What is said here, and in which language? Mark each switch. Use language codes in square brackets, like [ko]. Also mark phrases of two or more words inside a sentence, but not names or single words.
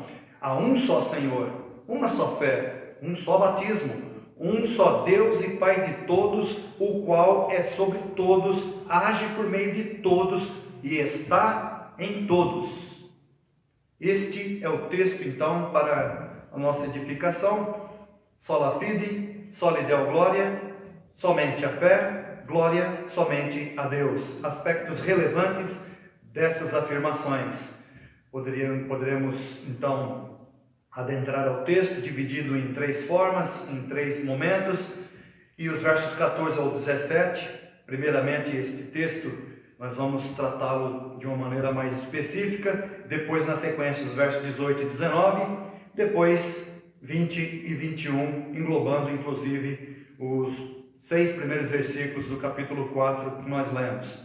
[pt] Há um só Senhor, uma só fé, um só batismo, um só Deus e Pai de todos, o qual é sobre todos, age por meio de todos e está em todos. Este é o texto, então, para a nossa edificação. [la] Sola fide, soli Deo gloria, [pt] somente a fé, glória somente a Deus. Aspectos relevantes dessas afirmações. Poderemos, então, adentrar ao texto, dividido em 3 formas, em 3 momentos, e os versos 14 ao 17, primeiramente este texto, nós vamos tratá-lo de uma maneira mais específica, depois na sequência os versos 18 e 19, depois 20 e 21, englobando inclusive os 6 primeiros versículos do capítulo 4 que nós lemos.